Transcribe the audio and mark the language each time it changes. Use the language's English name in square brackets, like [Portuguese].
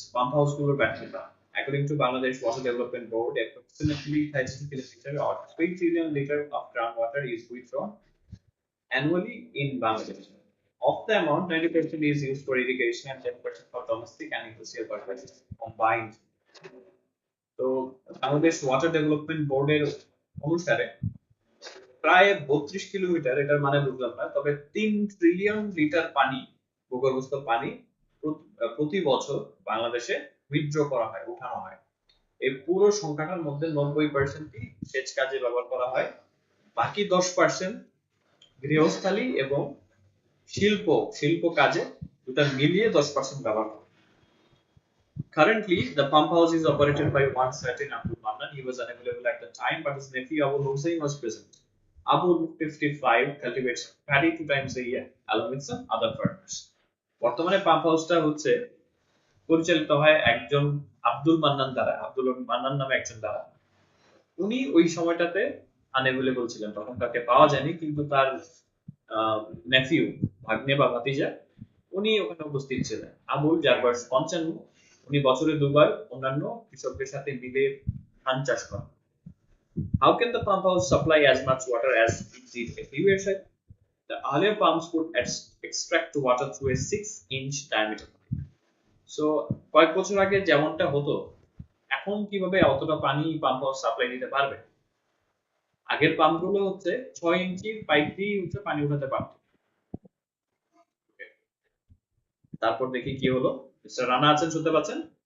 [English] Pump house cooler battery pump. According to Bangladesh Water Development Board, approximately 32 kilometer or 3 trillion liter of groundwater is withdrawn annually in Bangladesh. Of the amount, 90% is used for irrigation and 10% for domestic and industrial purposes combined. [Bangla] তো Bangladesh water development বোর্ডের অনুসারে প্রায় 32 kilometre, এটার মানে বুঝলাম না, তবে 3 trillion litre পানি, ভূগর্ভস্থ পানি প্রতি বছর বাংলাদেশে উইথড্র করা হয়, উঠানো হয়। এই পুরো সংখ্যাটার মধ্যে 90%ই সেচ কাজে ব্যবহার করা হয়, বাকি 10% গৃহস্থালী এবং শিল্প শিল্প কাজে, দুটা মিলিয়ে 10% ব্যবহার করা। [English] Currently, the pump house is operated by one certain Abdul Mannan. He was unavailable at the time, but his nephew Abu Hussein was present. Abu 55 cultivates paddy 2 times a year, along with some other farmers. [Bangla] বর্তমানে pump হাউসটা হচ্ছে পরিচালিত হয় একজন আব্দুল মান্নান দ্বারা, আব্দুল মান্নান নামে একজন দ্বারা। উনি ওই সময়টাতে আনএভেলেবল ছিলেন, তখন তাকে পাওয়া যায়নি, কিন্তু তার নেফিউ, ভাগ্নে বা ভাতিজা, উনি ওখানে উপস্থিত ছিলেন। আবুল, যার বয়স 55, উনি বছরে দুবার অন্যান্য কৃষকদের সাথে মিলে ধান চাষ করেন। [English] How can the pump house supply as much water as it did a few years ago? The earlier pumps could extract water through a 6-inch diameter pipe. [Bangla] So কয়েক বছর আগে যেমনটা হতো, এখন কিভাবে অতটা পানি পাম্প হাউস সাপ্লাই দিতে পারবে? আগের পাম্পগুলো হচ্ছে 6 ইঞ্চি পাইপ দিয়ে হচ্ছে পানি উঠাতে পারত। তারপর দেখি কি হলো। মিস্টার রানা আছেন, শুনতে পাচ্ছেন?